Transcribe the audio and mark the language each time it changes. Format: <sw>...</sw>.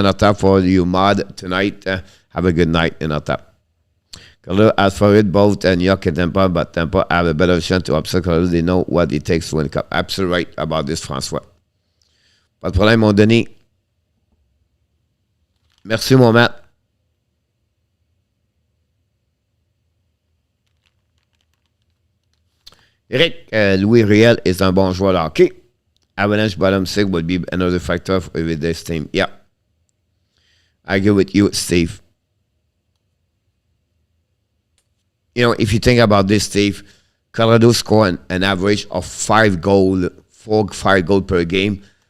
<en>Inotap, for your mod tonight. Have a good night, Inotap. Colorado, as for it, both New York and Tampa, but Tampa have a better chance to upset Colorado. They know what it takes to win the cup. Absolutely right about this, François.</en> <fr>Pas de problème, mon Denis. Merci, mon Matt. Eric, Louis Riel est un bon joueur de hockey.</fr> <en>Avalanche bottom six would be another factor with this team. Yeah. I agree with you, Steve. You know, if you think about this, Steve, Colorado score an average of 5 goals per game.</en>